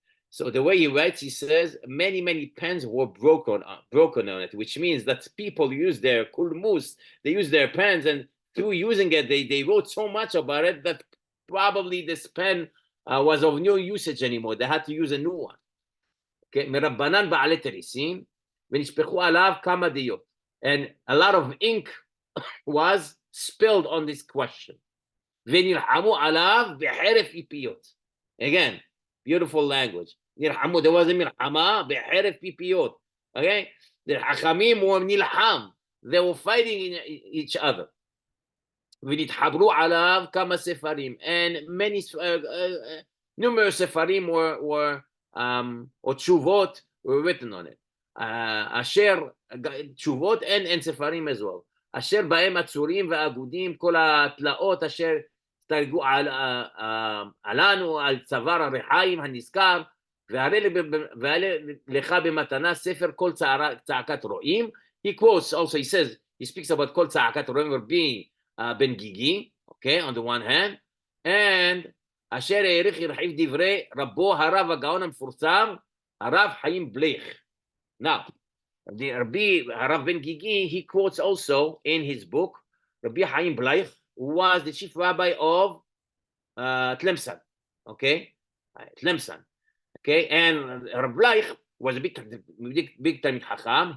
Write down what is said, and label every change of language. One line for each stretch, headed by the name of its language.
English: So the way he writes, he says many pens were broken on it, which means that people use their kulmus, they use their pens, and through using it, they wrote so much about it that probably this pen was of no usage anymore. They had to use a new one.
Hebrew: Okay, מרבנן בעלי תריסים, ונשפכו עליו כמה דיות.
English: And a lot of ink was spilled on this question.
Hebrew: ונלחמו עליו בחרב פיפיות.
English: Again, beautiful language.
Hebrew: נלחמו,
English: there was a
Hebrew: מלחמה בחרב פיפיות.
English: Okay, the חכמים were נלחם. They were fighting each other.
Hebrew: ונתחברו עליו כמה ספרים,
English: and many numerous ספרים were or tshuvot were written on it. אשר tshuvot and ספרים as well.
Hebrew: אשר בהם עצורים ואגודים כל התלאות אשר תרגו עלינו על צוואר הריחיים הנזכר, והרי לך במתנה ספר כל צעקת רועים.
English: He quotes also, he says, he speaks about
Hebrew: כל צעקת רועים
English: being Ben Gigi, okay, on the one hand, and
Hebrew: אשר העריך ירחיב דברי רבו הרב הגאון המפורסם, הרב חיים בליך.
English: Now, the Rabbi Harav Ben Gigi, he quotes also in his book, Rabbi Haim Bleich, who was the chief rabbi of Tlemcen, okay, Tlemcen, okay, and Rabbi Bleich was a big Talmid Chacham.